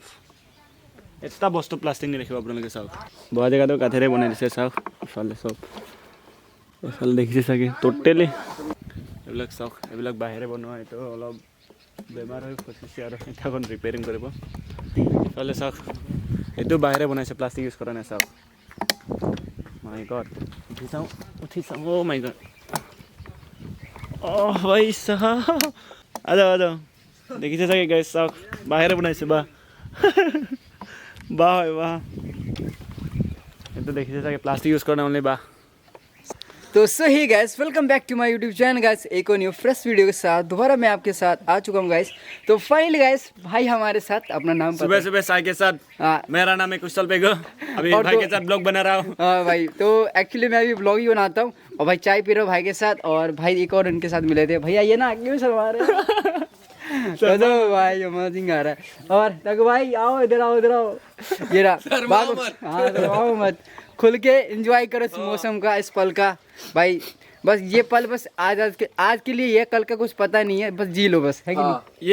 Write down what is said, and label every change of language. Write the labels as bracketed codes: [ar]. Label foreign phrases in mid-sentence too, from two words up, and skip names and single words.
[as] এটা বস্তু প্লাষ্টিক নেদেখিব আপোনালোকে চাওক বহা জেগাটো কাঠেৰে বনাই দিছে চাওক ইফালে চব এইফালে দেখিছে চাগে ট'টেলি এইবিলাক চাওক এইবিলাক বাহিৰে বনোৱা এইটো অলপ বেমাৰ হৈ ফচিছে আৰু এখন ৰিপেয়াৰিং কৰিব ইফালে চাওক এইটো বাহিৰে বনাইছে প্লাষ্টিক ইউজ কৰা নাই চাওক [en] my god [as] উঠি চাওঁ [en] oh my god [as] অ' ভাই চাওক আজাও দেখিছে চাগে গাইজ চাওক বাহিৰে বনাইছে বাহ হয় এইটো দেখিছে চাগে প্লাষ্টিক ইউজ কৰা নাই অনলি বাহ [hi] तो सही गाइस [en] Welcome back to my YouTube channel [hi] गाइस एक और [en] new fresh video [hi] के साथ दोबारा मैं आपके साथ आ चुका हूँ गाइस तो फाइनली गाइस भाई हमारे साथ अपना नाम सुबह साई के साथ मेरा नाम है कुशल पेगो अभी भाई के साथ ब्लॉग बना रहा हूँ हाँ भाई तो एक्चुअली मैं अभी ब्लॉग ही बनाता हूँ और भाई चाय पी रहा हूँ भाई के साथ और भाई एक और उनके साथ मिले थे भैया ये ना क्यों शर्मा रहे चलो भाई अमेजिंग आ रहा है और तक भाई आओ इधर आओ ये रहा हाँ मत खुल के एंजॉय करो इस मौसम का इस पल का भाई बस ये पल बस आज के लिए ये कल का कुछ पता नहीं है बस जी लो बस है कि नहीं